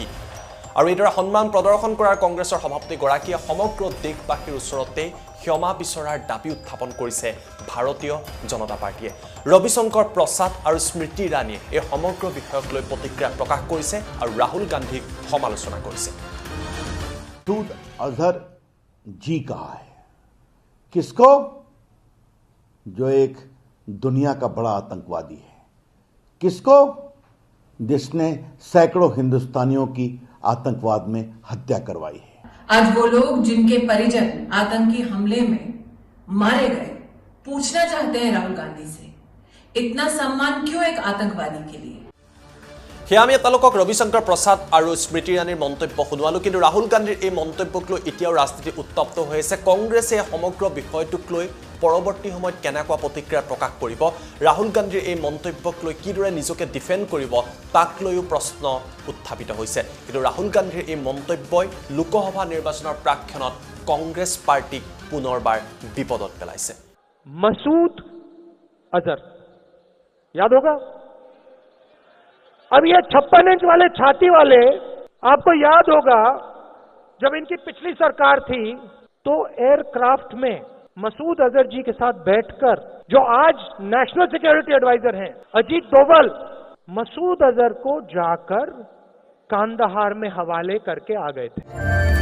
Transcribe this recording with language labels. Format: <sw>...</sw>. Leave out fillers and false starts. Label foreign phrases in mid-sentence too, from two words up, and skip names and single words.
<as>আৰু এইদৰে সন্মান প্ৰদৰ্শন কৰাৰ কংগ্ৰেছৰ সভাপতিগৰাকীয়ে সমগ্ৰ দেশবাসীৰ ওচৰতে ক্ষমা বিচৰাৰ দাবী উত্থাপন কৰিছে ভাৰতীয় জনতা পাৰ্টিয়ে। ৰবিশংকৰ প্ৰসাদ আৰু স্মৃতি ইৰাণীয়ে এই সমগ্ৰ বিষয়ক লৈ প্ৰতিক্ৰিয়া প্ৰকাশ কৰিছে আৰু ৰাহুল গান্ধীক সমালোচনা কৰিছে।</as> <hi>মাসুদ আজহর जी कहा है किसको? जो एक दुनिया का बड़ा आतंकवादी है। किसको? जिसने सैकड़ों हिंदुस्तानियों की आतंकवाद में हत्या करवाई है। आज वो लोग जिनके परिजन आतंकी हमले में मारे गए पूछना चाहते हैं राहुल गांधी से, इतना सम्मान क्यों एक आतंकवादी के लिए?</hi> <as>আমি আপোনালোকক ৰবিশংকৰ প্ৰসাদ আৰু স্মৃতি ইৰাণীৰ মন্তব্য শুনোৱালো, কিন্তু ৰাহুল গান্ধীৰ এই মন্তব্যক লৈ এতিয়াও ৰাজনীতি উত্তপ্ত হৈ আছে। কংগ্ৰেছে সমগ্ৰ বিষয়টোক লৈ পৰৱৰ্তী সময়ত কেনেকুৱা প্ৰতিক্ৰিয়া প্ৰকাশ কৰিব, ৰাহুল গান্ধীৰ এই মন্তব্যক লৈ কিদৰে নিজকে ডিফেণ্ড কৰিব, তাক লৈও প্ৰশ্ন উত্থাপিত হৈছে। কিন্তু ৰাহুল গান্ধীৰ এই মন্তব্যই লোকসভা নিৰ্বাচনৰ প্ৰাক্ষণত কংগ্ৰেছ পাৰ্টিক পুনৰবাৰ বিপদত পেলাইছে।</as> <hi>मसूद अजहर याद होगा? अब ये 56 इंच वाले छाती वाले, आपको याद होगा जब इनकी पिछली सरकार थी तो एयरक्राफ्ट में मसूद अजहर जी के साथ बैठकर, जो आज</hi> <en>national security advisor</en> <hi>हैं अजीत डोभाल, मसूद अजहर को जाकर कांदाहार में हवाले करके आ गए थे।</hi>